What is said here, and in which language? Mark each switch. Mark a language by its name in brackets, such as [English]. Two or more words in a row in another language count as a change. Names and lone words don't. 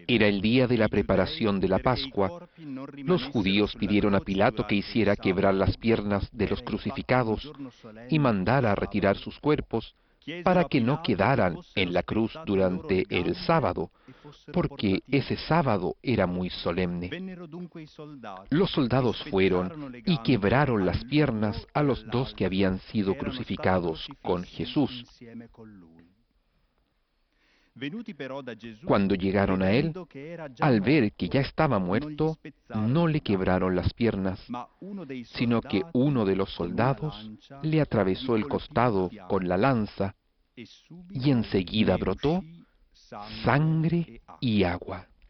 [Spanish] Era el día de la [Italian] I giudei, [Spanish] preparación de la [Italian] perché i [Spanish] Pascua. [Italian] corpi non [Spanish] Los [Italian] rimanessero [Spanish] judíos [Italian] sulla [Spanish] pidieron a [Italian] croce [Spanish] Pilato que [Italian] durante il [Spanish] hiciera quebrar [Italian] sabato. [Spanish] las piernas de los [Italian] Era infatti un [Spanish] crucificados [Italian] giorno solenne, [Spanish] y mandara a [Italian] il [Spanish] retirar [Italian] sabato. [Spanish] sus cuerpos [Italian] Chiesero [Spanish] para [Italian] a [Spanish] que no [Italian] Pilato che [Spanish] quedaran [Italian] fossero [Spanish] en la cruz [Italian] spezzate loro [Spanish] durante [Italian] le [Spanish] el [Italian] gambe [Spanish] sábado, [Italian] e [Spanish] porque ese sábado era muy solemne. Los soldados fueron y quebraron las piernas a los dos que habían sido crucificados con Jesús. Cuando llegaron a él, al ver que ya estaba muerto, no le quebraron las piernas, sino que uno de los soldados le atravesó el costado con la lanza y enseguida brotó sangre y agua.